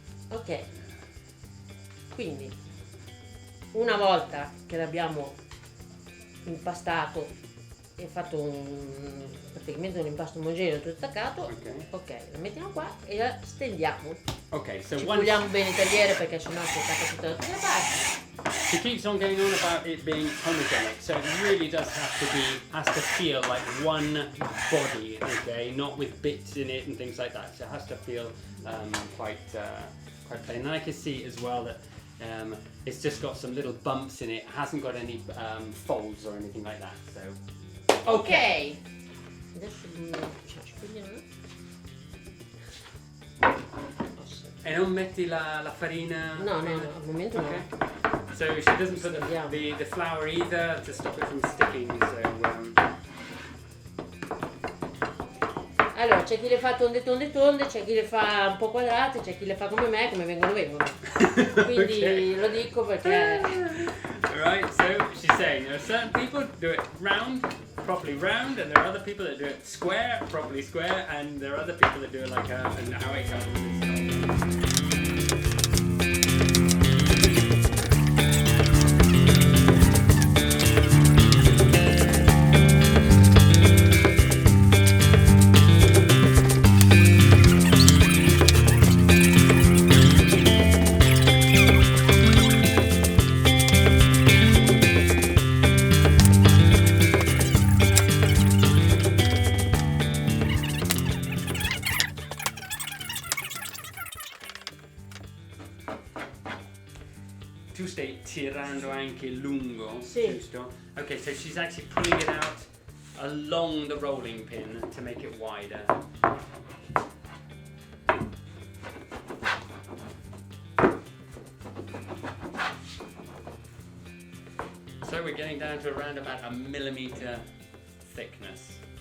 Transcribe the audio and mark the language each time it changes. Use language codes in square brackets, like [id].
[it] Ok, quindi una volta che l'abbiamo impastato e fatto praticamente un impasto omogeneo tutto attaccato, ok, la mettiamo qua e la stendiamo. [en] Okay, so [it] Ci [en] once [it] puliamo bene il tagliere perché sennò si attacca tutta da tutte le parti. [en] she keeps on going on about it being homogenic, so it really does has to feel like one body, okay, not with bits in it and things like that. So it has to feel quite plain. And I can see as well that it's just got some little bumps in it. It hasn't got any folds or anything like that. So [it] Ok. Adesso ci pigliamo. E non metti la farina? No, al momento no. [en] Okay. So she doesn't put the flour either to stop it from sticking. So [it] Allora, c'è chi le fa tonde, c'è chi le fa un po' quadrate, c'è chi le fa come me, come vengono. Quindi [en] Okay. [it] lo dico perché... [en] Right, so she's saying there are certain people who do it round, properly round, and there are other people that do it square, properly square, and there are other people that do it like how it comes. [it] Tu stai tirando anche lungo, Sì. giusto? [en] Okay, so she's actually pulling it out along the rolling pin to make it wider. So we're getting down to around about a millimeter thickness.